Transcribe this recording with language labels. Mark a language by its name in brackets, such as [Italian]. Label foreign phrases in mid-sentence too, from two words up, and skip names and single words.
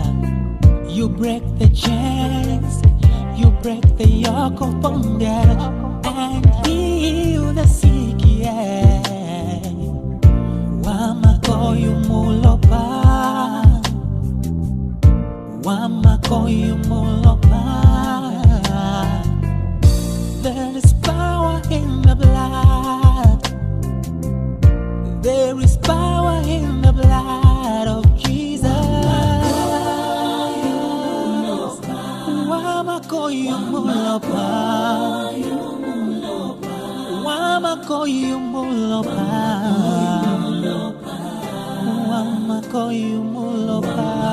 [English] You break the chains, you break the yoke of bondage, and heal the sick, yeah. [Bemba] Wamakoyu mulopa, wamakoyu mulopa. [English] There is power in the blood. There is power in the blood of Jesus. [Bemba] Wamakoyu mulopa, wamakoyu mulopa, wamakoyu mulopa.